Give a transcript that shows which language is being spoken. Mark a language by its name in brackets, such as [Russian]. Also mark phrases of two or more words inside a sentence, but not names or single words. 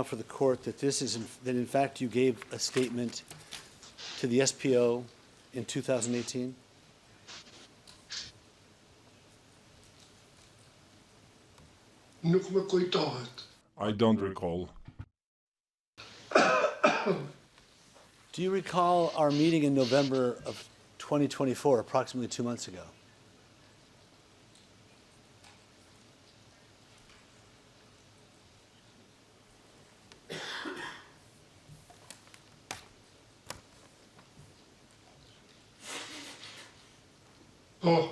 [English] for the court that that in fact you gave a statement to the SPO in 2018? [Albanian] nuk më kujtohet. [English] I don't recall. Do you recall our meeting in November of 2024, approximately 2 months ago? [Albanian] Po.